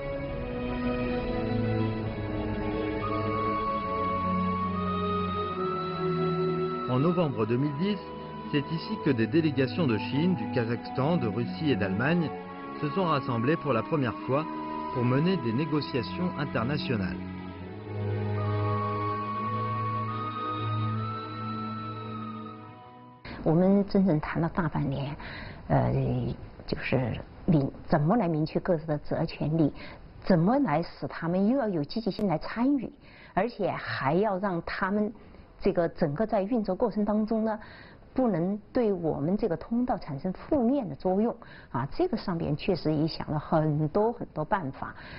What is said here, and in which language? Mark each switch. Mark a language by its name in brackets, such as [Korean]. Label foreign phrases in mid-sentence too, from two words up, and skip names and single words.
[French] En novembre 2010, c'est ici que des délégations de Chine, du Kazakhstan, de Russie et d'Allemagne se sont rassemblées pour la première fois pour mener des négociations internationales. Nous avons [Chinese] 真正谈了大半年，就是怎么来明确各自的责权利，怎么来使他们又要有积极性来参与，而且还要让他们这个整个在运作过程当中呢，不能对我们这个通道产生负面的作用这个上边确实也想了很多办法。